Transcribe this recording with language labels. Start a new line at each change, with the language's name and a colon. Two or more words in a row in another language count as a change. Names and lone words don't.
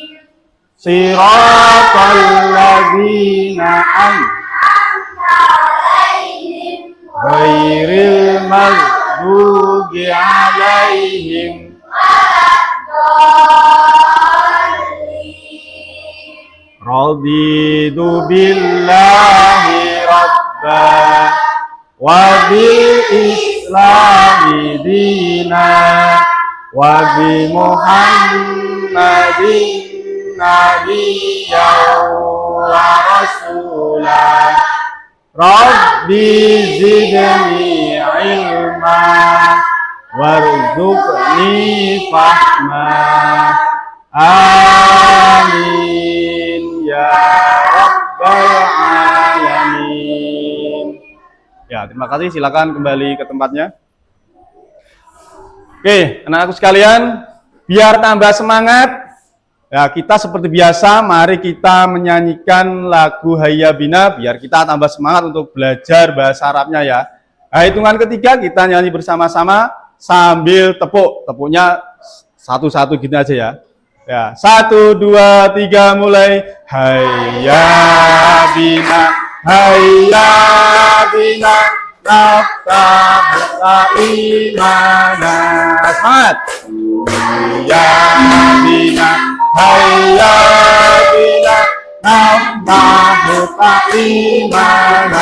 Arabic: صراط الذين أنعمت عليهم غير المغضوب عليهم ولا الضالين. رضيت بالله ربا وبالإسلام دينا وبمحمد نبيا ورسولا. رب زدني علما وارزقني فهما. آمين يا رب العالمين.
Indonesian: Ya, terima kasih. Silakan kembali ke tempatnya. Oke, anak-anakku sekalian, biar tambah semangat, ya kita seperti biasa, mari kita menyanyikan lagu Hayya Bina, biar kita tambah semangat untuk belajar bahasa Arabnya ya. Nah, hitungan ketiga kita nyanyi bersama-sama sambil tepuk, tepuknya satu-satu gitu aja ya. Ya, 1, 2, 3, mulai.
Arabic: هيا بنا، هيا بنا، نفتح إيمانا.
Indonesian: Semangat.
Arabic: هيا بنا، هيا بنا، نفتح إيمانا.